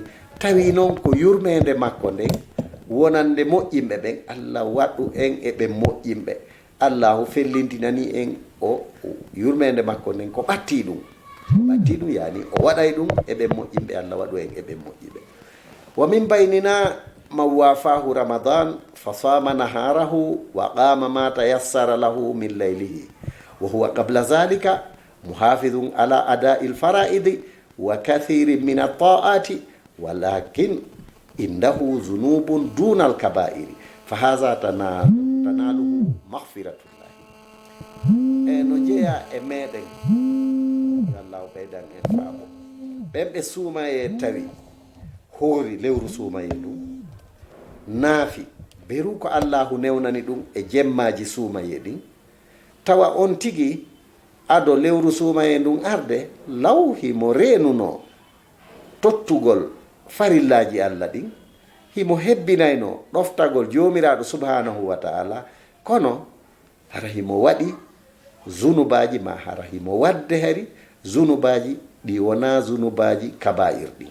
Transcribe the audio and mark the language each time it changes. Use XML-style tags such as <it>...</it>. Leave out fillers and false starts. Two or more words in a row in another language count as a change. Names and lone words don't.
<ff>tawi noon ko yurmede makko nden wonande moƴƴinɓe ɓen allah waɗu en e ɓe moƴƴinɓe. allahu fellintinani en o yurmede makko nden ko ɓatti ɗum yani o waɗay ɗum e ɓe moƴƴinɓe. allah waɗu en e ɓe moƴƴinɓe.</ff> <ar>ومن بيننا من وافاه رمضان فصام نهاره وقام ما تيسر له من ليله وهو قبل ذلك محافظ على أداء الفرائض وكثير من الطاعات ولكن عنده ذنوب دون الكبائر فهذا تناله مغفرة الله.</ar> <ff>no jeeya e meɗen allah ɓeydan en faamo ɓen ɓe suumaye tawi hoori lewru suumaye ndum naafi beru ko allahu newnani ɗum e jemmaji suumaye ɗin, tawa on tigi ado lewru suumaye ndun arde law himo reenuno tottugol farillaji Allah ɗin, himo hebbinayno ɗoftagol jomiraɗo</ff> <ar>سبحانه وتعالى,</ar> <ff>kono hara himo waɗi zunubaji ma hara himo wadde hari zunubaji ɗi wona zunubaji kaba'ir ɗin.</ff>